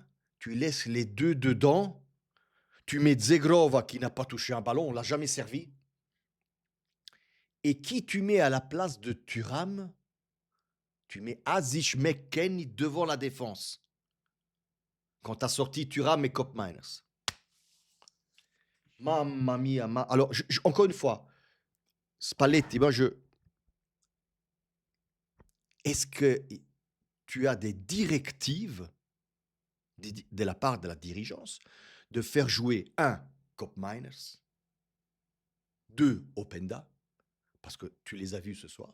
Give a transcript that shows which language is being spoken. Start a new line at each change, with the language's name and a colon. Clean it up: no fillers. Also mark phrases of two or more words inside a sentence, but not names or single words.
French: Tu laisses les deux dedans. Tu mets Zegrova qui n'a pas touché un ballon, on l'a jamais servi. Et qui tu mets à la place de Thuram? Tu mets Aziz McKennie devant la défense. Quand tu as sorti Thuram et Cop Miners.
Italian: Mamma mia.
French: Alors, encore une fois, Spalletti, est-ce que tu as des directives de la part de la dirigeance de faire jouer un Cop Miners, deux Openda, parce que tu les as vus ce soir.